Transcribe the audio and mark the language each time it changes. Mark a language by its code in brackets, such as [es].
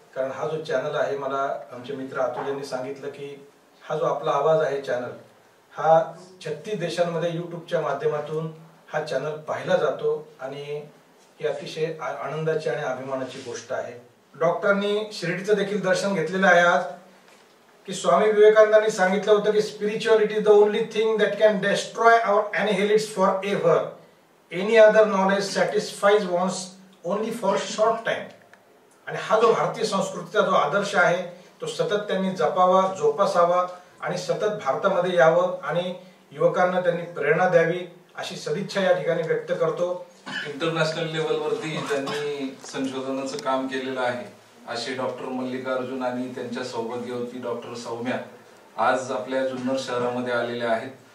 [mr] कारण हा जो चॅनल आहे, मला आमचे मित्र अतुल यांनी सांगितलं की हा जो आपला आवाज आहे चॅनल हा 36 देशांमध्ये यूट्यूबच्या माध्यमातून हा चॅनल पाहिला जातो. आणि ही अतिशय आनंदाची आणि अभिमानाची गोष्ट आहे. डॉक्टरांनी शिर्डीचं देखील दर्शन घेतलेलं आहे आज की स्वामी विवेकानंदांनी सांगितलं होतं की [en] Spirituality is the only thing that can destroy our annihilates forever. Any other knowledge satisfies wants only for short time. [mr] आणि हा जो भारतीय संस्कृतीचा जो आदर्श आहे तो सतत त्यांनी जपावा, जोपासावा आणि सतत भारतामध्ये यावं आणि युवकांना त्यांनी प्रेरणा द्यावी अशी सदिच्छा या ठिकाणी व्यक्त करतो. इंटरनॅशनल लेवलवरती त्यांनी संशोधनाचं काम केलेलं आहे असे डॉक्टर मल्लिकार्जुन आणि त्यांच्या सौभाग्यवती डॉक्टर सौम्या आज आपल्या जुन्नर शहरामध्ये आलेले आहेत.